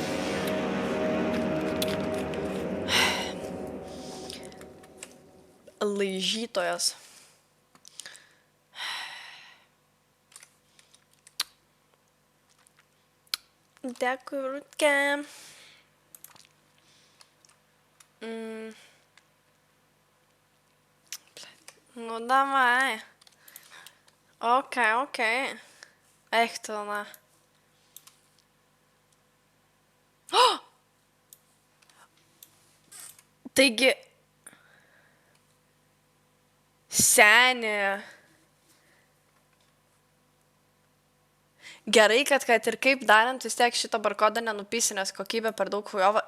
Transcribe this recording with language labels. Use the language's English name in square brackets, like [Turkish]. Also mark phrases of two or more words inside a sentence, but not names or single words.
[Lithuanian] Laižytojas. Dėkui, Rutke. [Russian] Ну давай. Окей. Ех, то на. [Lithuanian] Taigi, senė. Gerai, kad ir kaip darant, vis tiek šitą barkodą nenupysi, nes kokybė per daug hujova.